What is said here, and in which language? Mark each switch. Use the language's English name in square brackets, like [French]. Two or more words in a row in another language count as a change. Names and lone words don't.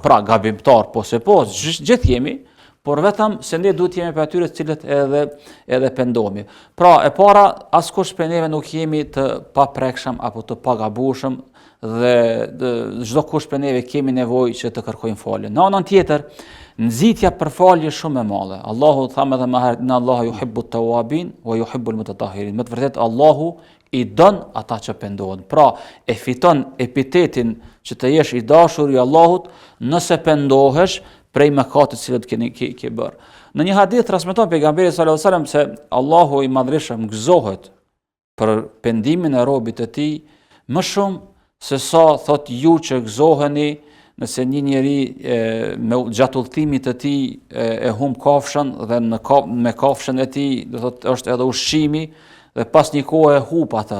[Albanian] Pra gabimtar po gjithë jemi, por vetëm se ne duhet jemi për atyre të cilët edhe pendohemi. Pra e para, askush për neve nuk jemi të paprekshëm apo të pagabueshëm dhe çdo kush për neve kemi nevojë që të kërkojmë falje. Në anën tjetër, nxitja për falje shumë e madhe. Allahu thamë edhe më herët, [Arabic] إن الله يحب التوابين ويحب المتطهرين. [Albanian] Me të vërtetë Allahu i don ata që pendohen. Pra e fiton epitetin që të jesh i dashur i Allahut nëse pendohesh prej mëkatit që ke bërë. Në një hadith transmeton pejgamberi [Arabic] صلى الله عليه وسلم [Albanian] se Allahu i madhreshëm gëzohet për pendimin e robit të tij më shumë se sa thot ju që gëzoheni nëse një njeri gjatë udhëtimit të tij e humb kafshën dhe me kafshën e tij do thot është edhe ushqimi dhe pas një kohe e humb atë.